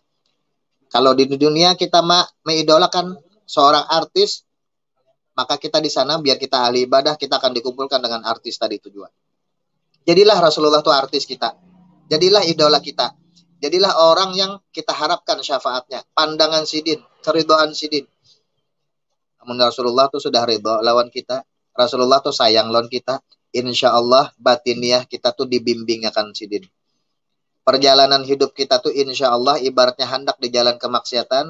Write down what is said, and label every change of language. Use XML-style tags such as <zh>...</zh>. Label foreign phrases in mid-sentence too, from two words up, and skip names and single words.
<id>Kalau di dunia kita mengidolakan seorang artis, maka kita di sana biar kita ahli ibadah, kita akan dikumpulkan dengan artis tadi tujuan. Jadilah Rasulullah itu artis kita. Jadilah idola kita. Jadilah orang yang kita harapkan syafaatnya.</id> <bjn>Pandangan sidin, keridhaan sidin. Namun Rasulullah itu sudah ridho lawan kita. Rasulullah tuh sayang lawan kita. Insya Allah batiniah kita tuh dibimbing akan sidin.</bjn> <id>Perjalanan hidup kita tuh insya Allah ibaratnya hendak di jalan kemaksiatan.</id>